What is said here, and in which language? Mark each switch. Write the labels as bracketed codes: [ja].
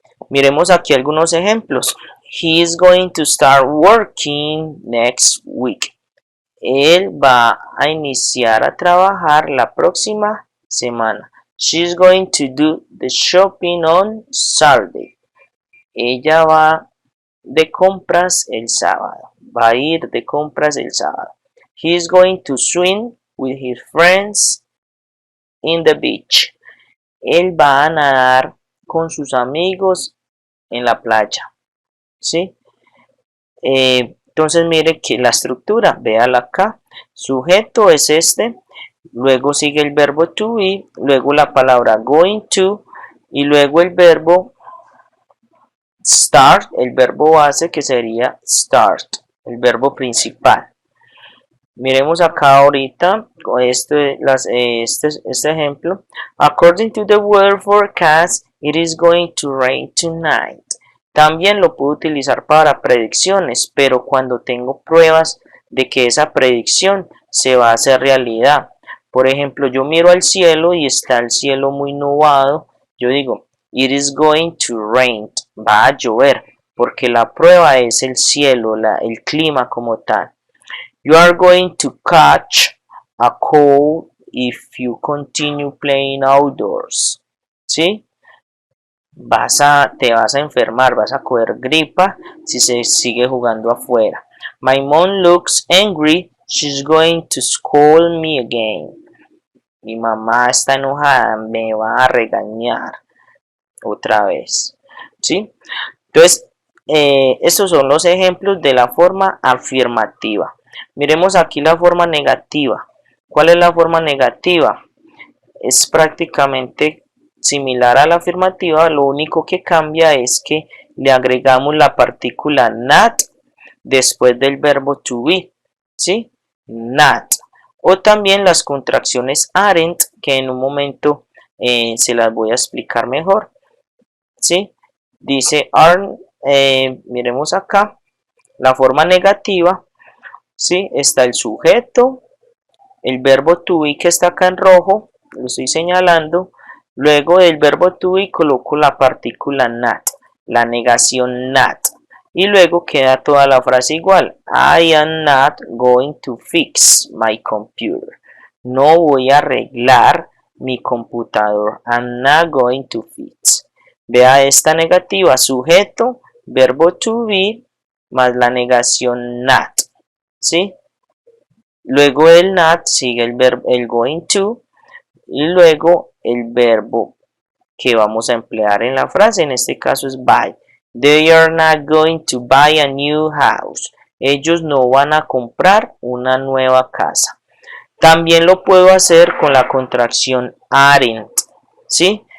[es] Miremos aquí algunos ejemplos. [en] He is going to start working next week. [es] Él va a iniciar a trabajar la próxima semana. [en] She is going to do the shopping on Saturday. [es] Ella va de compras el sábado. Va a ir de compras el sábado. [en] He is going to swim with his friends in the beach. [es] Él va a nadar con sus amigos en la playa. ¿Sí? Entonces mire que la estructura, véala acá. Sujeto es este, luego sigue el verbo to be, luego la palabra going to y luego el verbo start, el verbo base que sería start, el verbo principal. Miremos acá ahorita este ejemplo. [en] According to the weather forecast, it is going to rain tonight. [es] También lo puedo utilizar para predicciones, pero cuando tengo pruebas de que esa predicción se va a hacer realidad. Por ejemplo, yo miro al cielo y está el cielo muy nublado. Yo digo, [en] it is going to rain. [es] Va a llover, porque la prueba es el cielo, el clima como tal. [en] You are going to catch a cold if you continue playing outdoors. ¿Sí? [es] te vas a enfermar, vas a coger gripa si se sigue jugando afuera. [en] My mom looks angry, she's going to scold me again. [es] Mi mamá está enojada, me va a regañar otra vez. ¿Sí? Entonces, estos son los ejemplos de la forma afirmativa. Miremos aquí la forma negativa. ¿Cuál es la forma negativa? Es prácticamente similar a la afirmativa, lo único que cambia es que le agregamos la partícula not después del verbo to be, ¿sí? Not. O también las contracciones aren't, que en un momento se las voy a explicar mejor, ¿sí? Dice aren't, miremos acá, la forma negativa, ¿sí? Está el sujeto, el verbo to be que está acá en rojo, lo estoy señalando. Luego del verbo to be coloco la partícula not, la negación not. Y luego queda toda la frase igual. [en] I am not going to fix my computer. [es] No voy a arreglar mi computador. [en] I'm not going to fix. [es] Vea esta negativa, sujeto, verbo to be, más la negación not. ¿Sí? Luego del not sigue el going to y luego el verbo que vamos a emplear en la frase, en este caso es buy. [en] They are not going to buy a new house. [es] Ellos no van a comprar una nueva casa. También lo puedo hacer con la contracción aren't, ¿sí?